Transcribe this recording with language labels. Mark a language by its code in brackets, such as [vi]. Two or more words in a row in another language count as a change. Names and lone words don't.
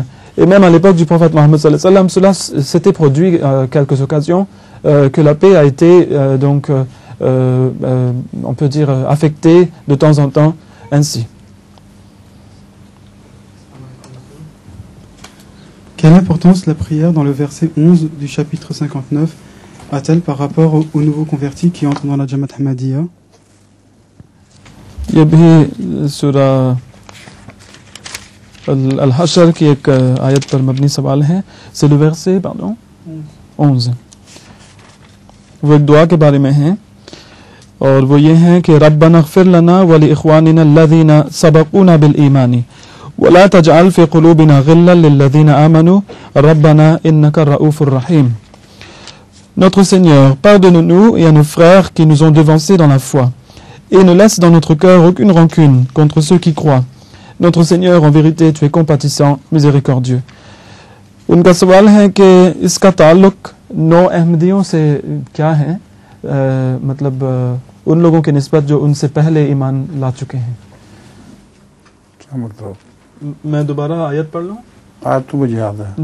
[fr] Et même à l'époque du prophète Mohammed [ar] صلى الله عليه وسلم, [fr] cela s'était produit à quelques occasions, que la paix a été on peut dire affectée de temps en temps ainsi. Quelle importance la prière dans le verset 11 du chapitre 59 a-t-elle par rapport aux nouveaux convertis qui entrent dans la Jamaat Ahmadiyya? [ur] یہ بھی سورہ الحشر کی ایک آیت پر مبنی سوال ہے. [fr] C'est le verset 11। [ur] وہ ایک دعا کے بارے میں ہے اور وہ یہ ہے کہ [ar] ربنا اغفر لنا ولإخواننا الذين سبقونا بالإيمان ولا تجعل في قلوبنا غلا للذين آمنوا ربنا إنك رؤوف رحيم. [fr] Notre Seigneur, pardonne-nous et à nos frères qui nous ont devancés dans la foi, et ne laisse dans notre cœur aucune rancune contre ceux qui croient. Notre Seigneur, en vérité, tu es compatissant, miséricordieux. [ur] ان کا سوال ہے کہ اس کا تعلق نو احمدیوں سے کیا ہے، مطلب ان لوگوں کی نسبت جو ان سے پہلے ایمان لا چکے ہیں. کیا مطلب? میں دوبارہ آیت پڑھ لوں? آیت تو مجھے یاد ہے